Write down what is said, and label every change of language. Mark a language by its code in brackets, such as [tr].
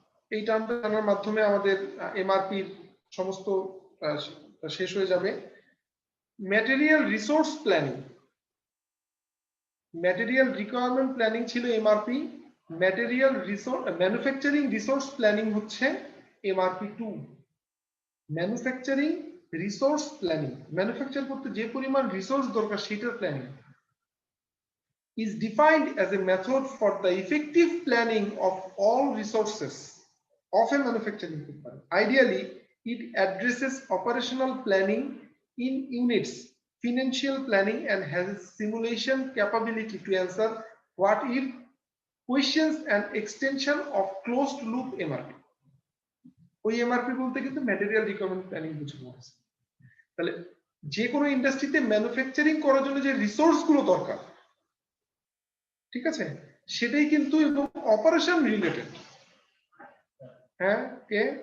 [bn] এই টার্মটা জানার মাধ্যমে আমাদের এমআরপির সমস্ত শেষ হয়ে যাবে। Material resource planning, material requirement planning ছিল MRP, material resource manufacturing resource planning হচ্ছে MRP 2। [en] manufacturing resource planning, [bn] manufacture করতে যে পরিমাণ রিসোর্স দরকার সেটার planning [en] is defined as a method for the effective planning of all resources of a manufacturing company. Ideally, it addresses operational planning in units, financial planning, and has simulation capability to answer what if questions and extension of closed loop MRP. [bn] ওই MRP বলতে কিন্তু material requirement planning বোঝানো হয়েছে। তাহলে যে কোনো ইন্ডাস্ট্রিতে manufacturing করার জন্য যে রিসোর্স গুলো দরকার, ঠিক আছে, সেটাই কিন্তু এবং অপারেশন রিলেটেড। হ্যাঁ, কে?